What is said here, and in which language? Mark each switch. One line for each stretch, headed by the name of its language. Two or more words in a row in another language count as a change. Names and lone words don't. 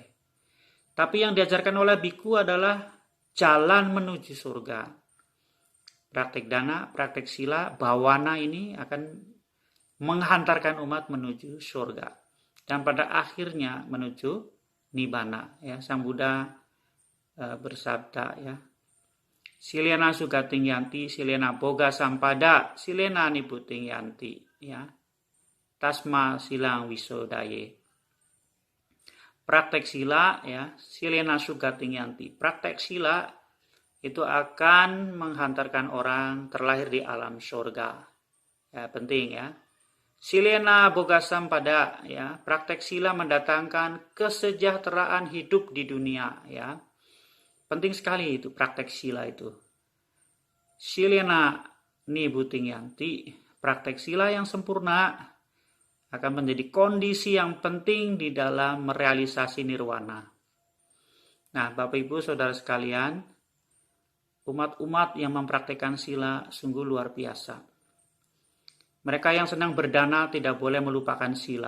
Indonesian: Tapi yang diajarkan oleh biku adalah jalan menuju surga. Praktek dana, praktek sila, bawana ini akan menghantarkan umat menuju surga. Dan pada akhirnya menuju nibbana. Ya, Sang Buddha bersabda, ya,
Pali: silena sugating yanti, silena boga sampada, silena nibuting yanti, ya. Tasma silang wisodaye.
Indonesian: Praktek sila, ya,
Pali: silena sugating yanti.
Indonesian: Praktek sila itu akan menghantarkan orang terlahir di alam surga. Ya, penting, ya.
Pali: Silena bogasam pada,
Indonesian: ya, praktek sila mendatangkan kesejahteraan hidup di dunia, ya. Penting sekali itu praktek sila itu.
Pali: Silena nibuting yanti,
Indonesian: praktek sila yang sempurna akan menjadi kondisi yang penting di dalam merealisasi nirwana. Nah, Bapak Ibu Saudara sekalian, umat-umat yang mempraktikkan sila sungguh luar biasa. Mereka yang senang berdana tidak boleh melupakan sila.